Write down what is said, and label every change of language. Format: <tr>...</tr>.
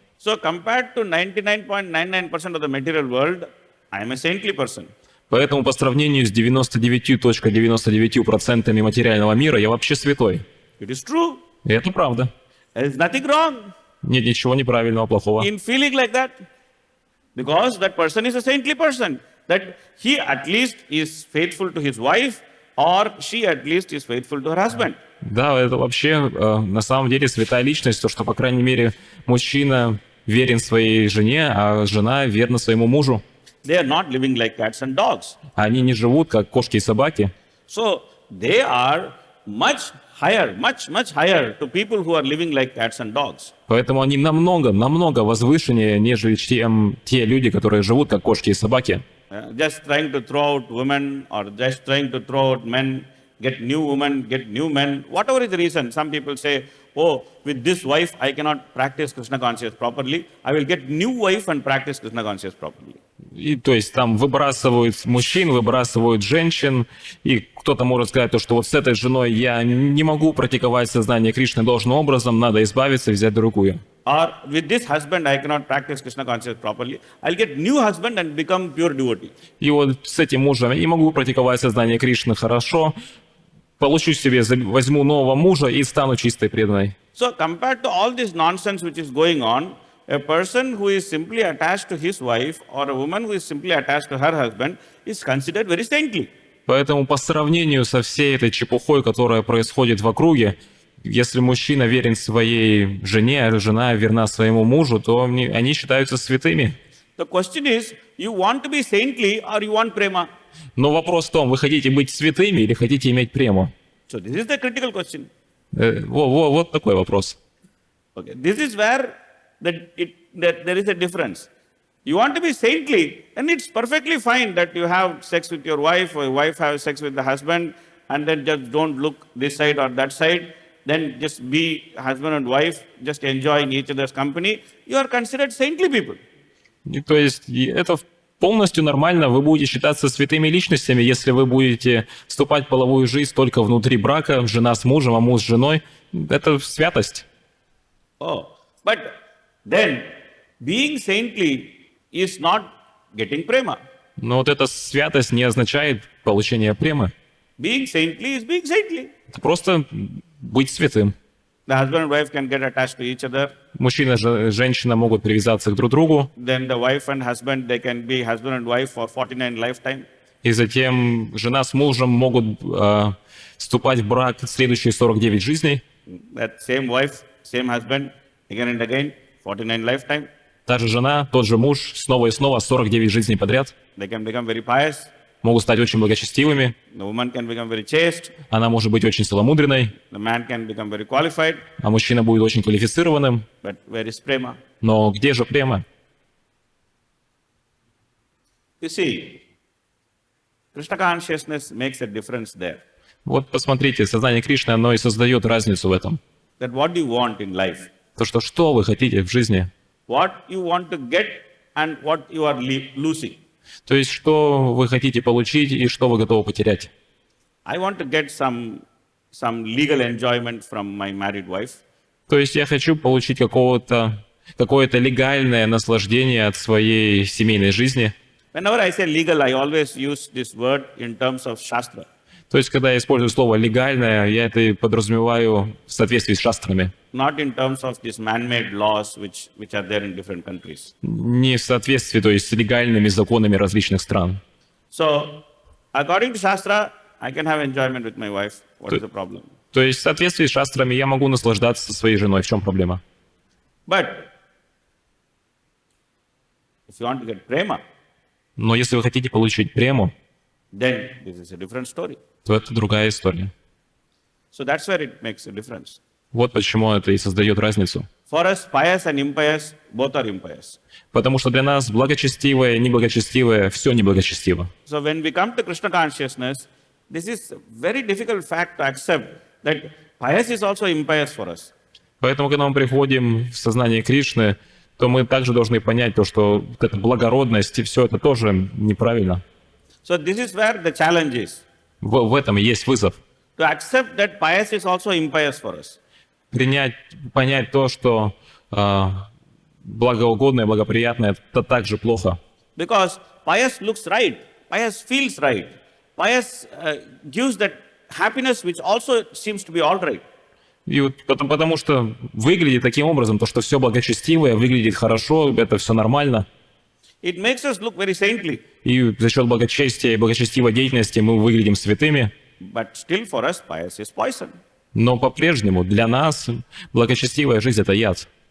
<en>So compared to 99.99% of the material world, I'm a saintly person.</en> <ru>Поэтому по сравнению с 99.99% материального мира я вообще святой.</ru> <en>It is true.</en> <ru>И это правда.</ru> <en>There is nothing wrong</en> <ru>Нет ничего неправильного, плохого.</ru> <en>in feeling like that. Because that person is a saintly person. That he at least is faithful to his wife or she at least is faithful to her husband.</en> <ru>Да, это вообще на самом деле святая личность, то, что, по крайней мере, мужчина верен своей жене, а жена верна своему мужу.</ru> <en>They are not living like cats and dogs.</en> <ru>Они не живут, как кошки и собаки.</ru> <en>So they are much higher to people who are living like cats and dogs.</en> <ru>Поэтому они намного возвышеннее, нежели чем те люди, которые живут, как кошки и собаки.</ru> <en>Just trying to throw out women or just trying to throw out men, get new women, get new men, whatever is the reason. Some people say, oh, with this wife, I cannot practice Krishna consciousness properly. I will get new wife and practice Krishna consciousness properly.</en> <ru>И то есть там выбрасывают мужчин, выбрасывают женщин, и кто-то может сказать, то, что вот с этой женой я не могу практиковать сознание Кришны должным образом, надо избавиться и взять другую.</ru> <en>Or with this husband, I cannot practice Krishna consciousness properly. I'll get new husband and become pure devotee.</en> <ru>И вот с этим мужем я не могу практиковать сознание Кришны хорошо, получу себе, возьму нового мужа и стану чистой преданной.</ru> <en>So compared to all this nonsense which is going on, a person who is simply attached to his wife or a woman who is simply attached to her husband is considered very saintly.</en> <ru>Поэтому по сравнению со всей этой чепухой, которая происходит в округе, если мужчина верен своей жене, а жена верна своему мужу, то они считаются святыми.</ru> <en>The question is, you want to be saintly or you want prema?</en> <ru>Но вопрос в том, вы хотите быть святыми или хотите иметь прему?</ru> <en>So this is the critical question.</en> <ru>Вот такой вопрос.</ru> <en>Okay, this is where that there is a difference. You want to be saintly, and it's perfectly fine that you have sex with your wife or your wife has sex with the husband, and then just don't look this side or that side. Then just be husband and wife, just enjoying each other's company. You are considered saintly people.</en> <ru>И то есть это полностью нормально, вы будете считаться святыми личностями, если вы будете вступать в половую жизнь только внутри брака, жена с мужем, а муж с женой. Это святость.</ru> <en>Oh, but then being saintly is not getting prema.</en> <ru>Но вот эта святость не означает получение премы.</ru> <en>Being saintly is being saintly.</en> <ru>Это просто быть святым.</ru> <en>The husband and wife can get attached to each other.</en> <ru>Мужчина и женщина могут привязаться к друг другу.</ru> <en>Then the wife and husband, they can be husband and wife for 49 lifetime.</en> <ru>И затем жена с мужем могут вступать в брак в следующие 49 жизней.</ru> <en>That same wife, same husband, again and again, 49 lifetime.</en> <ru>Та же жена, тот же муж, снова и снова 49 жизней подряд.</ru> <en>They can become very pious.</en> <ru>Могут стать очень благочестивыми.</ru> <en>The woman can become very chaste.</en> <ru>Она может быть очень целомудренной.</ru> <en>The man can become very qualified.</en> <ru>А мужчина будет очень квалифицированным.</ru> <en>But where is prema?</en> <ru>Но где же према?</ru> <en>You see, Krishna consciousness makes a difference there.</en> <ru>Вот посмотрите, сознание Кришны, оно и создает разницу в этом.</ru> <en>That what do you want in life?</en> <ru>То, что вы хотите в жизни.</ru> <en>What you want to get and what you are losing.</en> <ru>То есть, что вы хотите получить и что вы готовы потерять.</ru> <en>I want to get some legal enjoyment from my married wife.</en> <ru>То есть, я хочу получить какое-то легальное наслаждение от своей семейной жизни.</ru> <en>Whenever I say legal, I always use this word in terms of Shastra.</en> <ru>То есть, когда я использую слово «легальное», я это подразумеваю в соответствии с шастрами.</ru> <en>Not in terms of these man-made laws which are there in different countries.</en> <ru>Не в соответствии, то есть, с легальными законами различных стран.</ru> <en>So, according to Shastra, I can have enjoyment with my wife. What is the problem?</en> <ru>То есть, в соответствии с шастрами я могу наслаждаться со своей женой. В чем проблема?</ru> <en>But if you want to get prema,</en> <ru>Но если вы хотите получить прему,</ru> <en>then this is a different story.</en> <ru>то это другая история.</ru> <en>So that's where it makes a difference.</en> <ru>Вот почему это и создает разницу.</ru> <en>For us, pious and impious, both are impious.</en> <ru>Потому что для нас благочестивое и неблагочестивое все неблагочестиво.</ru> <en>So when we come to Krishna consciousness, this is a very difficult fact to accept that pious is also impious for us.</en> <ru>Поэтому, когда мы приходим в сознание Кришны, то мы также должны понять то, что вот эта благородность и все это тоже неправильно.</ru> <en>So this is where the challenge is.</en> <ru>В этом и есть вызов.</ru> <en>To accept that pious is also impious for us.</en> <ru>Понять то, что благоугодное, благоприятное, это также плохо.</ru> <en>Because pious looks right, pious feels right, pious gives that happiness which also seems to be all right.</en> <ru>И вот потому что выглядит таким образом, то, что все благочестивое, выглядит хорошо, это все нормально.</ru> <en>It makes us look very saintly.</en> <ru>И за счет благочестия и благочестивой деятельности мы выглядим святыми.</ru> <en>But still for us, pious is poison.</en> <ru>Но по-прежнему для нас благочестивая жизнь – это яд.</ru>